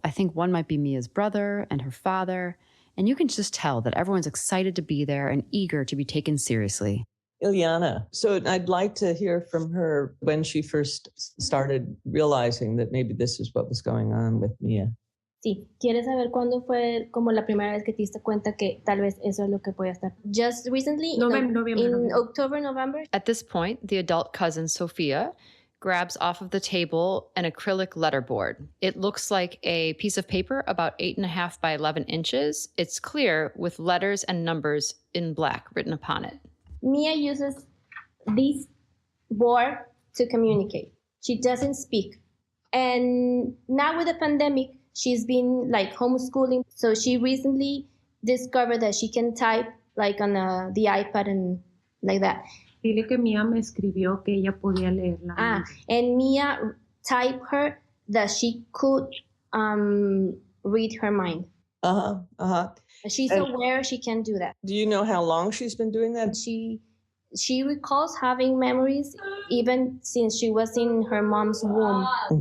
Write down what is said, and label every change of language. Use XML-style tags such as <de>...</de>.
<en>I think one might be Mia's brother and her father, and you can just tell that everyone's excited to be there and eager to be taken seriously. Ileana. So I'd like to hear from her when she first started realizing that maybe this is what was going on with Mia.</en> <es>Sí, ¿quieres saber cuándo fue como la primera vez que te diste cuenta que tal vez eso es lo que podía estar?</es> <en>Just recently, in October, November. At this point, the adult cousin, Sophia, grabs off of the table an acrylic letterboard. It looks like a piece of paper about 8.5 by 11 inches. It's clear with letters and numbers in black written upon it. Mia uses this board to communicate. She doesn't speak. And now with the pandemic, she's been like homeschooling. So she recently discovered that she can type like on the iPad and like that.</en> <es>Dile que Mia me escribió que ella podía leerla.</es> <en>And Mia typed her that she could read her mind. She's aware she can do that. Do you know how long she's been doing that? She recalls having memories even since she was in her mom's womb. Mm-hmm.</en>